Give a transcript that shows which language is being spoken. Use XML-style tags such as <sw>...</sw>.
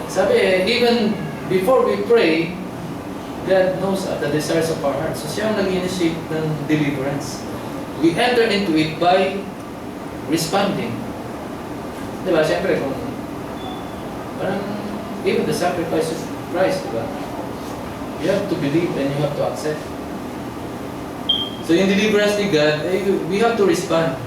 <en>Sabi even before we pray, God knows the desires of our hearts.</en> <tl>So siya ang nag-initiate ng deliverance.</tl> <en>We enter into it by responding.</en> <tl>Di ba? Siyempre, kung parang</tl> <en>even the sacrifice of Christ,</en> <tl>di ba?</tl> <en>You have to believe and you have to accept. So in deliverance ni God, we have to respond.</en>